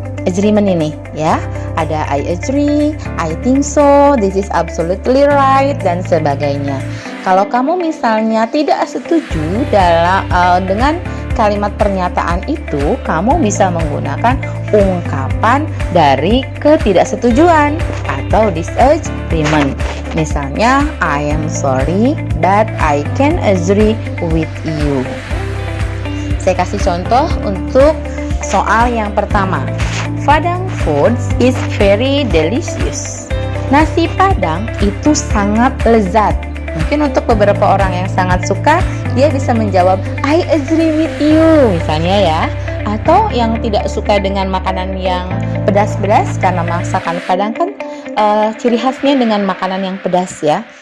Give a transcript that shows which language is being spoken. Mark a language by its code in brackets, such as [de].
[id] Agreement ini, ya. Ada [en] I agree, I think so, this is absolutely right, [id] dan sebagainya. Kalau kamu misalnya tidak setuju dengan kalimat pernyataan itu, kamu bisa menggunakan ungkapan dari ketidaksetujuan atau disagreement. Misalnya, [en] I am sorry but I can't agree with you. [id] Saya kasih contoh untuk soal yang pertama. [en] Padang food is very delicious. [id] Nasi Padang itu sangat lezat. Mungkin untuk beberapa orang yang sangat suka, dia bisa menjawab [en] I agree with you. [id] Misalnya ya, atau yang tidak suka dengan makanan yang pedas-pedas karena masakan Padang kan ciri khasnya dengan makanan yang pedas ya.